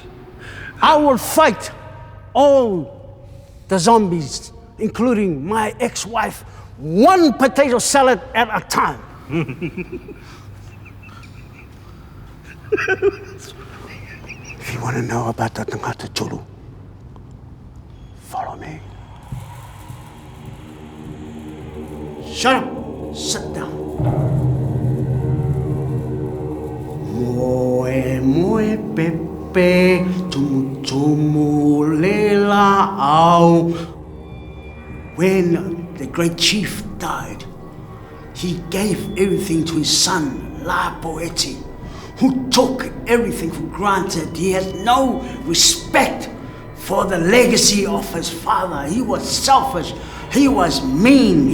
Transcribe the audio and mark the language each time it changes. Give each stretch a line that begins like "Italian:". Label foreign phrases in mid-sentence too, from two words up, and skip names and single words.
English: I will fight all the zombies, including my ex-wife, one potato salad at a time. If you want to know about the Tangata Tulu, follow me. Shut up. Sit down.
Samoan: Moe pepe, tumu lela au.
English: When the great chief died, he gave everything to his son, La Poeti, who took everything for granted. He had no respect for the legacy of his father. He was selfish. He was mean.